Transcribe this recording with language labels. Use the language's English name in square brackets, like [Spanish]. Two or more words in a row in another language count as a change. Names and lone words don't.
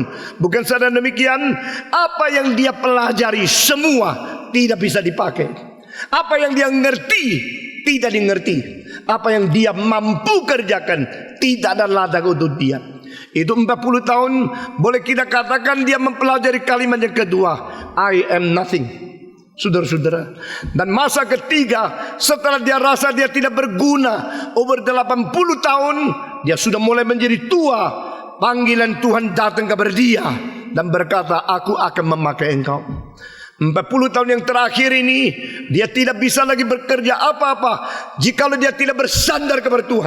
[Indonesian] Bukan saja demikian, apa yang dia pelajari semua tidak bisa dipakai. Apa yang dia ngerti tidak dimengerti. Apa yang dia mampu kerjakan tidak ada ladang untuk dia. Itu 40 tahun boleh kita katakan dia mempelajari kalimat yang kedua, [English] I am nothing. [Indonesian] Saudara-saudara, dan masa ketiga setelah dia rasa dia tidak berguna, over 80 tahun, dia sudah mulai menjadi tua. Panggilan Tuhan datang kepada dia dan berkata, aku akan memakai engkau. 40 tahun yang terakhir ini dia tidak bisa lagi bekerja apa-apa jikalau dia tidak bersandar kepada Tuhan.